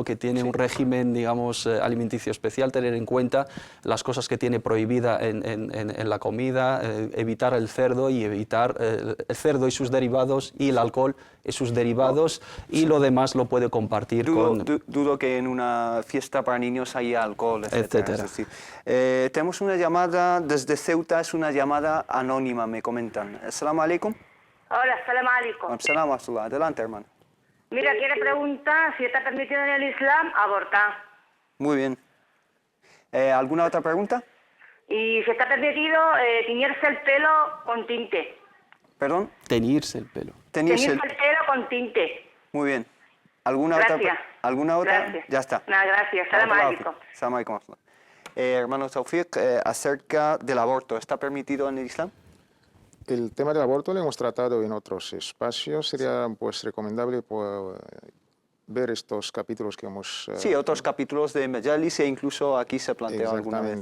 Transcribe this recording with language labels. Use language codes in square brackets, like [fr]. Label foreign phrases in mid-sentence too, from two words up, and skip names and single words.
[es] Que tiene un régimen, digamos, alimenticio especial, tener en cuenta las cosas que tiene prohibida en la comida, evitar el cerdo y evitar el cerdo y sus derivados y el alcohol y sus derivados, y lo demás lo puede compartir con... Dudo que en una fiesta para niños haya alcohol, etcétera. Es decir, tenemos una llamada desde Ceuta, es una llamada anónima, me comentan. [ar] Assalamu alaikum. Hola, assalamu alaikum. Assalamu alaikum. [es] Adelante, hermano. Mira, quiere preguntar si está permitido en el Islam abortar. Muy bien. ¿Alguna otra pregunta? Y si está permitido tiñerse el pelo con tinte. ¿Perdón? Teñirse el pelo. Teñirse el pelo con tinte. Muy bien. ¿Alguna gracias. otra? ¿Alguna otra? Gracias. Ya está. Nada, gracias. [ar] Assalamu alaikum. Assalamu alaikum. [es] Hermano Tawfiq, acerca del aborto, ¿está permitido en el Islam? El tema del aborto lo hemos tratado en otros espacios. Sería pues recomendable ver estos capítulos que hemos... Sí, otros capítulos de Majalis, e incluso aquí se plantea alguna vez.